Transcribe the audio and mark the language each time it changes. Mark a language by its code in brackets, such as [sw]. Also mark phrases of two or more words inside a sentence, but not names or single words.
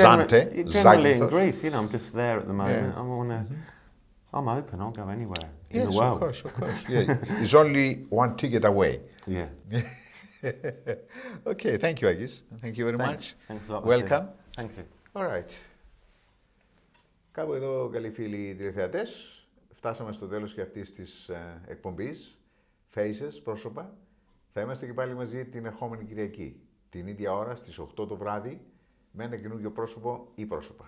[en] Zante. generally in Zakynthos. Greece, you know, I'm just there at the moment. Yeah. I'm open, I'll go anywhere in Yes, the world. of course, of course. Yeah. It's only one ticket away. Yeah. Okay, thank you, Agis. Thank you very much. Thanks a lot. Welcome. Thank you. All right. [el] Κάπου εδώ, καλοί φίλοι τηλεθεατές, φτάσαμε στο τέλος και αυτής της εκπομπής Faces, πρόσωπα. Θα είμαστε και πάλι μαζί την ερχόμενη Κυριακή, την ίδια ώρα στις 8 το βράδυ, με ένα καινούργιο πρόσωπο ή πρόσωπα.